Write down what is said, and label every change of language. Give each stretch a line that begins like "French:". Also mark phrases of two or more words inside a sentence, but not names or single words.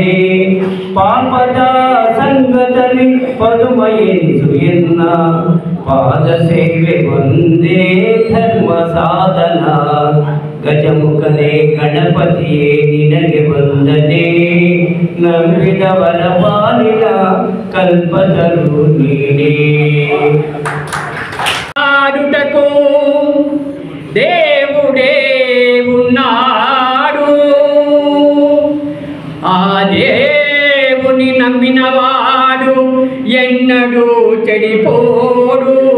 Kannada: ಪಾಪದ ಸಂಗದಲ್ಲಿ ಪದುಮ ಎನಿಸು ಎನ್ನ, ಪಾದ ಸೇವೆ ಒಂದೇ ಧರ್ಮ ಸಾಧನ. ಗಜಮುಖನೇ ಗಣಪತಿಯೇ ನಿನಗೆ ವಂದನೆ, ನಂಬಿದವರ ಪಾಲಿನ ಕಲ್ಪತರು ನೀನೇ.
Telugu: ఆడుటకు దేవుడే ఉన్నాడు, ఆ దేవుని నమ్మినవాడు ఎన్నడూ చెడిపోడు.